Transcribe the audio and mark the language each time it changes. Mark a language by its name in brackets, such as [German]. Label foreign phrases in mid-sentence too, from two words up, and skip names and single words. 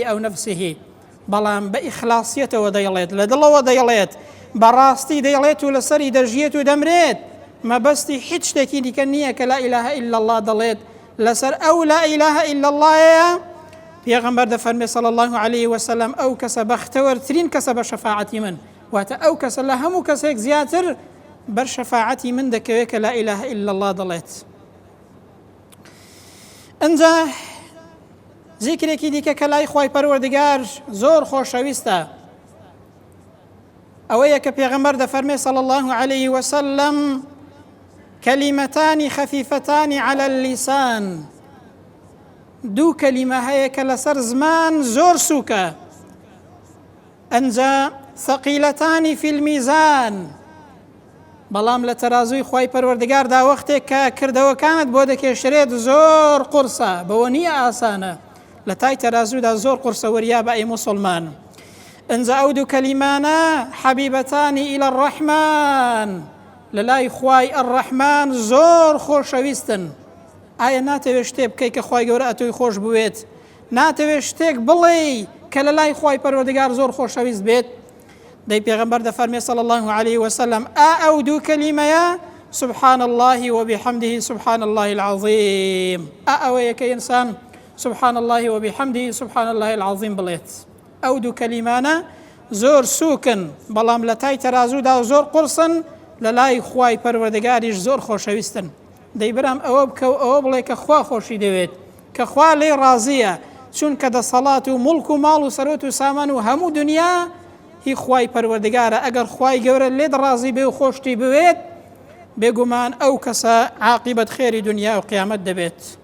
[Arabic] أو نفسه [Central Kurdish] بەڵام بە ئیخلاسیەتەوە دەیڵێت لە دڵەوە دەیڵێت بەڕاستی دەیڵێت و لەسەری دەژیێت و دەمرێت مەبەستی هیچ شتێکی دیکە نییە کە [Arabic] لا إله إلا الله [Central Kurdish] دەڵێت لەسەر ئەو لا إله إلا اللهەیە پێغەمبەر دەفەرمێ [Arabic] صلى الله عليه وسلم [Central Kurdish] ئەو کەسە بەختەوەرترین کەسە بە شەفاعەتی من واتە ئەو کەسە لە هەموو کەسێک زیاتر بەر شەفاعەتی من دەکەوێت کە [Arabic] لا إله إلا الله [Central Kurdish] دەڵێت. ئەنجا زیکرێکی دیکە کە لای خوای پەروەردگار زۆر خۆشەویستە ئەوەیە کە پێغەمبەر دەفەرمێ [Arabic] صلى الله عليه وسلم كلمتان خفيفتان على اللسان [Central Kurdish] دوو کەلیمە هەیە کە لەسەر زمان زۆر سووکە ئەنجا [Arabic] ثقيلتان في الميزان [Central Kurdish] بەڵام لە تەرازووی خوای پەروەردگاردا وەختێک کە کردەوەکانت بۆ دەکێشرێت زۆر قورسە بەوە نییە ئاسانە لە تای تەرازوودا زۆر قورسە وەریا بە ئەی موسڵمان ئەنجا ئەو دوو کەلیمانە [Arabic] حەبیبەتانی إلى الرحمن [Central Kurdish] لە لای خوای الرحمن زۆر خۆشەویستن ئایا ناتەوێت شتێک بکەیت کە خوای گەورە ئەتۆی خۆش بوێت ناتەوێت شتێک بڵێ کە لە لای خوای پەروەردگار زۆر خۆشەویست بێت دەی پێغەمبەر دەفەرمێ [Arabic] صلى الله عليه وسلم [Central Kurdish] ئەو دوو کەلیمەیە [Arabic] سبحان الله وبحمده سبحان الله العظيم [Central Kurdish] ئەوەیە کە ئینسان [Arabic] سبحان الله وبحمده سبحان الله العظيم [Central Kurdish] بڵێت ئەو دوو کەلیمانە زۆر سووکن بەڵام لە تای تەرازوودا زۆر قورسن لە لای خوای پەروەردگاریش زۆر خۆشەویستن دەی برام ئەوە بکە و ئەوە بڵێ کە خوا خۆشی دەوێت کە خوا لێ ڕازیە چونکە دەسەڵات و مڵک و ماڵ و سەرۆت و سامان و هەموو دنیا هی خوای پەروەردگارە ئەگەر خوای گەورە لێت ڕازی بێ و خۆشتی بوێت بێگومان ئەو کەسە عاقیبەت خێری دنیا و قیامەت دەبێت.